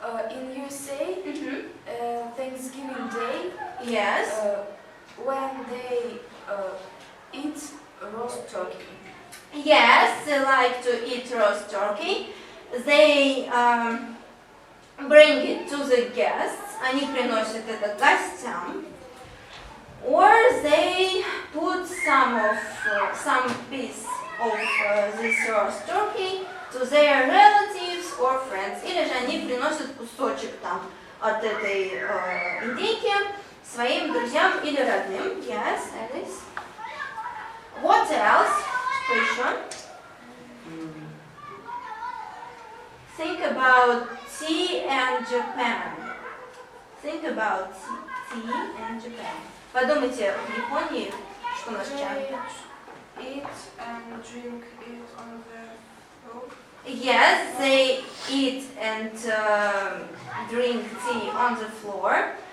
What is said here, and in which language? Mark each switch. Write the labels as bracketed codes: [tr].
[en] in USA, Thanksgiving Day, Yes. when they eat roast turkey. Yes, they like to eat roast turkey. They bring it to the guests. [ru] Они приносят это гостям. [en] Or they put some piece of this roast turkey to their relatives or friends. [ru] Или же они приносят кусочек там от этой индейки своим друзьям или родным. [en] Yes, Alice. What else? [ru] Что еще? [en] Think about tea and Japan. Think about tea and Japan. [ru] Подумайте, в Японии что у нас чай? [en] Eat and drink it on the road. Yes, they eat and drink tea on the floor.